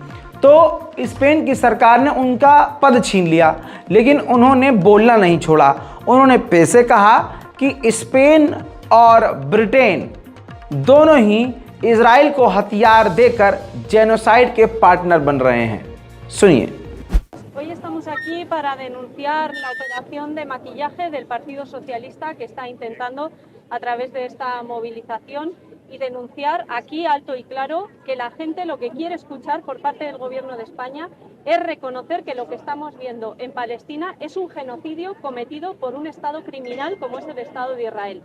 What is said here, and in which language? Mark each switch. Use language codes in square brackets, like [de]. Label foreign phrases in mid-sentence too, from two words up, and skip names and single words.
[hi] तो स्पेन की सरकार ने उनका पद छीन लिया, लेकिन उन्होंने बोलना नहीं छोड़ा। उन्होंने फिर से कहा कि स्पेन और ब्रिटेन दोनों ही इजराइल को हथियार देकर जेनोसाइड के पार्टनर बन रहे हैं। सुनिए। [es] Hoy estamos aquí para denunciar la operación de maquillaje del Partido Socialista que está intentando a través de esta movilización y denunciar aquí alto y claro que la gente lo que quiere escuchar por parte del Gobierno de España es reconocer que lo que estamos viendo en Palestina es un genocidio cometido por un Estado criminal como es el Estado de Israel.